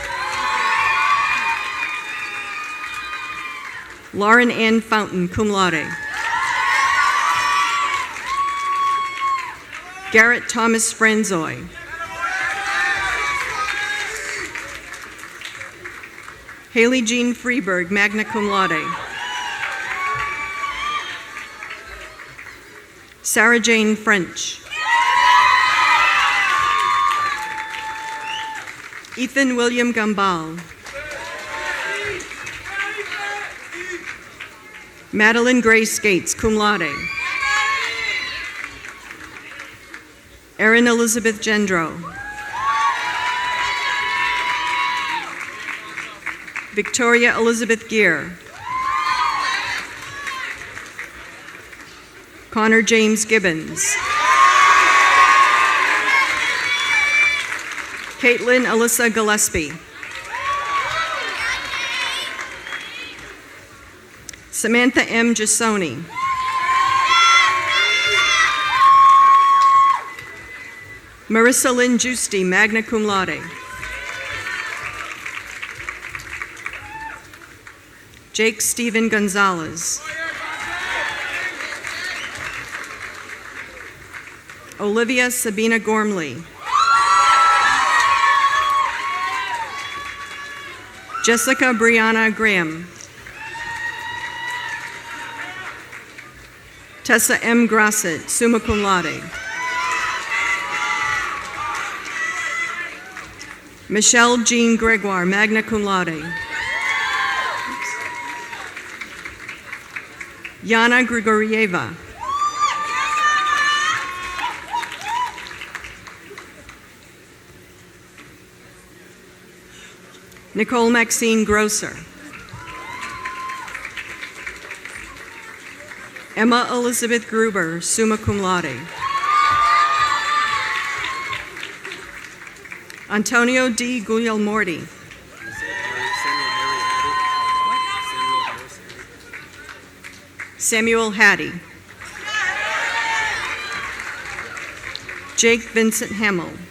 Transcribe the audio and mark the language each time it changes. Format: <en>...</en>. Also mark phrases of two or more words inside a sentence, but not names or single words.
<en>Lauren Ann Fountain,</en> <la>cum laude.</la> <en>Garrett Thomas Franzoy. Haley Jean Freeberg,</en> <la>magna cum laude.</la> <en>Sarah Jane French. Ethan William Gumbal. Madeline Grace Gates,</en> <la>cum laude.</la> <en>Erin Elizabeth Gendro. Victoria Elizabeth Gear. Connor James Gibbons. Caitlin Alyssa Gillespie. Samantha M. Jasoni. Marissa Lynn Giusti,</en> <la>magna cum laude.</la> <en>Jake Stephen Gonzalez. Olivia Sabina Gormley. Jessica Brianna Graham. Tessa M. Grasset,</en> <la>summa cum laude.</la> <en>Michelle Jean Gregoire,</en> <la>magna cum laude.</la> <en>Yana Grigorieva. Nicole Maxine Grosser. Emma Elizabeth Gruber,</en> <la>summa cum laude.</la> <en>Antonio D. Guglielmorti. Samuel Hattie. Jake Vincent Hamill.</en>